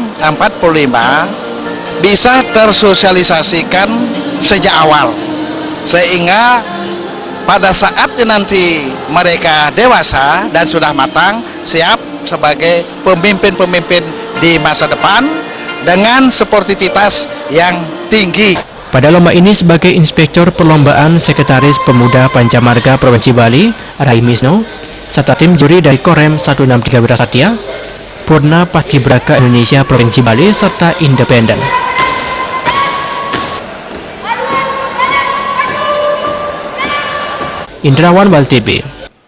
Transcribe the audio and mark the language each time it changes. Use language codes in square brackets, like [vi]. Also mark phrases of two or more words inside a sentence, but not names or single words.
[id] 45 bisa tersosialisasikan sejak awal, sehingga pada saatnya nanti mereka dewasa dan sudah matang, siap sebagai pemimpin-pemimpin di masa depan dengan sportivitas yang tinggi. Pada lomba ini sebagai Inspektur Perlombaan Sekretaris Pemuda Pancamarga Provinsi Bali, Rai Misno, serta tim juri dari Korem 163 Wirasatya, Purna Paskibraka Indonesia Provinsi Bali, serta Independen. Indrawan Bali TV.